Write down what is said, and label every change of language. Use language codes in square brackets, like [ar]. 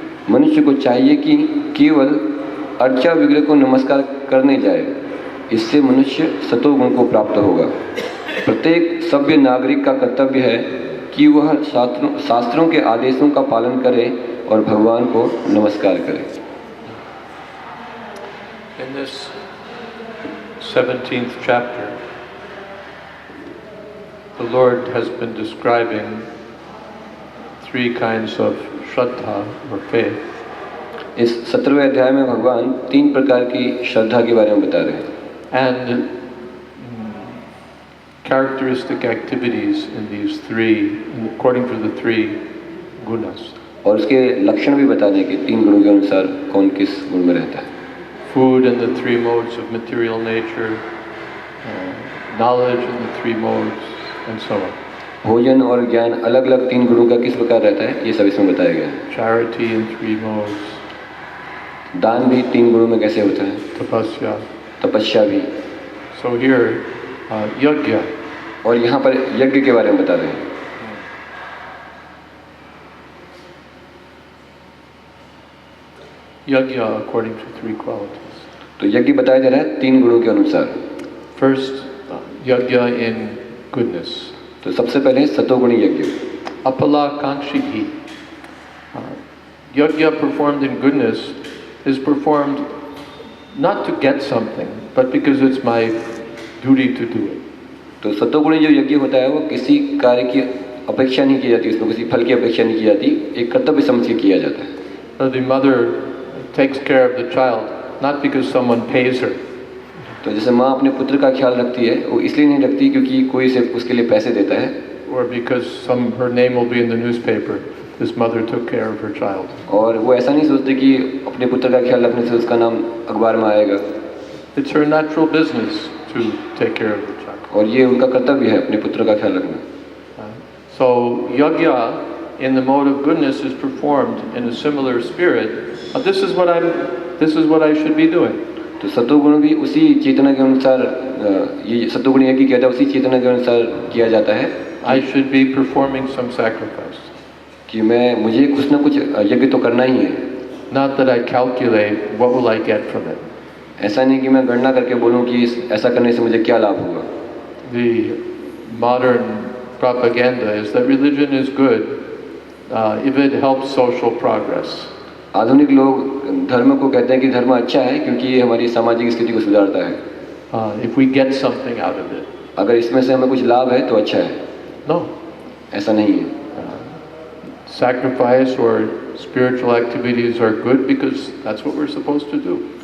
[hi] मनुष्य को चाहिए कि केवल अर्चा विग्रह को नमस्कार करने जाए, इससे मनुष्य सतोगुण को प्राप्त होगा। प्रत्येक सभ्य नागरिक का कर्तव्य है कि वह शास्त्रों के आदेशों का पालन करे और भगवान को नमस्कार करे। [en] In this 17th chapter, the Lord has been describing three kinds of shraddha or faith. [hi] इस 17वें अध्याय में भगवान 3 प्रकार की श्रद्धा के बारे में बता रहे हैं। [en] And characteristic activities in these three, according to the three gunas. [hi] और उसके लक्षण भी बता दें कि 3 गुणों के अनुसार कौन किस गुण में रहता है। [en] Food and the 3 modes of material nature, knowledge and the 3 modes, and so on. [hi] भोजन और ज्ञान अलग अलग 3 गुणों का किस प्रकार रहता है, ये सब इसमें बताया गया है। [en] Charity in 3 modes. [hi] दान भी 3 गुणों में कैसे होता है। [en] Tapasya. [hi] तपस्या भी। [en] So here, yajna. [hi] और यहाँ पर यज्ञ के बारे में बता रहे हैं। [en] Yajna according to 3 qualities. [hi] तो यज्ञ बताया जा रहा है 3 गुणों के अनुसार। [en] First, yajna in goodness. [hi] तो सबसे पहले सतोगुणी यज्ञ। [sa] Apala kanshibhi. [en] Yajna performed in goodness is performed not to get something, but because it's my duty to do it. [hi] तो सतोगुणी जो यज्ञ होता है वो किसी कार्य की अपेक्षा नहीं की जाती, उसमें किसी फल की अपेक्षा नहीं की जाती, एक कर्तव्य समझ के किया जाता है। [en] The mother takes care of the child not because someone pays her. [hi] तो जैसे माँ अपने पुत्र का ख्याल रखती है, वो इसलिए नहीं रखती क्योंकि कोई सिर्फ उसके लिए पैसे देता है, [en] Or because her name will be in the newspaper. This mother took care of her child. [hi] और वो ऐसा नहीं सोचते कि अपने पुत्र का ख्याल रखने से उसका नाम अखबार में आएगा। [en] It's her natural business to take care of the child. [hi] और ये उनका कर्तव्य है अपने पुत्र का ख्याल रखना। [en] So yajna in the mode of goodness is performed in a similar spirit. This is what I should be doing. [hi] तो सतोगुण भी उसी चेतना के अनुसार, ये सतोगुण यज्ञ किया जाता है, उसी चेतना के अनुसार किया जाता है। [en] I should be performing some sacrifice. [hi] कि मुझे कुछ ना कुछ यज्ञ तो करना ही है। [en] Not that I calculate what will I get from it. [hi] ऐसा नहीं कि मैं गणना करके बोलूं कि ऐसा करने से मुझे क्या लाभ होगा। [en] The modern propaganda is that religion is good if it helps social progress. [hi] आधुनिक लोग धर्म को कहते हैं कि धर्म अच्छा है क्योंकि ये हमारी सामाजिक स्थिति को सुधारता है। [en] If we get something out of it. [hi] अगर इसमें से हमें कुछ लाभ है तो अच्छा है। [en] No. [hi] ऐसा नहीं है। [en] Sacrifice or spiritual activities are good because that's what we're supposed to do.